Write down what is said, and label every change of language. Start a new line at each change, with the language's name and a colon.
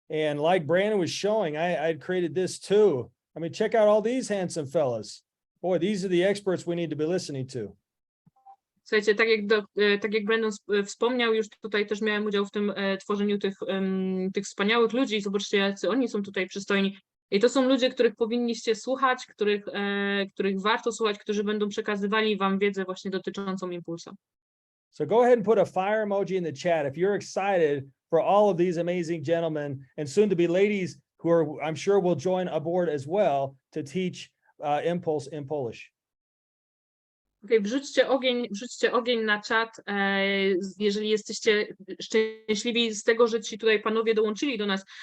English: And like Brandon was showing, I created this too. I mean, check out all these handsome fellas. Boy, these are the experts we need to be listening to.
Polish: Słuchajcie, tak jak Brandon wspomniał, już tutaj też miałem udział w tym tworzeniu tych wspaniałych ludzi. Zobaczcie, jacy oni są tutaj przystojni. I to są ludzie, których powinniście słuchać, których warto słuchać, którzy będą przekazywali Wam wiedzę właśnie dotyczącą Impulsa.
English: So go ahead and put a fire emoji in the chat if you're excited for all of these amazing gentlemen and soon to be ladies who are, I'm sure, will join aboard as well to teach Impulse in Polish.
Polish: Okej, wrzućcie ogień na czat, jeżeli jesteście szczęśliwi z tego, że ci tutaj panowie dołączyli do nas.